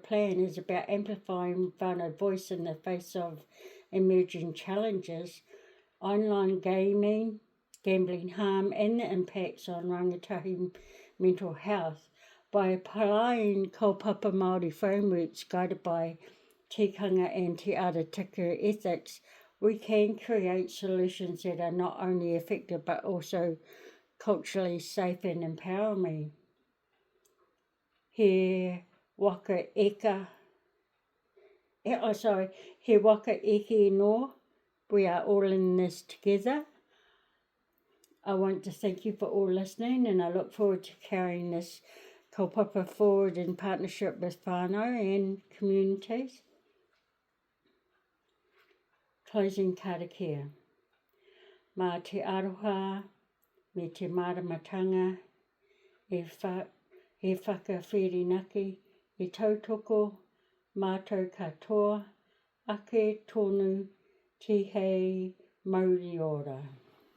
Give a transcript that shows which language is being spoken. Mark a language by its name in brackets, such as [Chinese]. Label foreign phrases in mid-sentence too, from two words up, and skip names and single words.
[English] plan is about amplifying whānau voice in the face of emerging challenges, online gambling harm, and the impacts on rangatahi mental health by applying [Māori] kaupapa Māori [English] frameworks guided by tikanga and [Māori] te ara tika [English] ethics. We can create solutions that are not only effective but also culturally safe and empowering. [Māori] He waka eke no. [English] We are all in this together. I want to thank you for all listening, and I look forward to carrying this kaupapa forward in partnership with whānau and communities. Closing karakia. [Māori] Mā te aroha, me te maramatanga, e whakawhirinaki, e tautoko, mātou katoa, ake tonu, tihei mauri ora.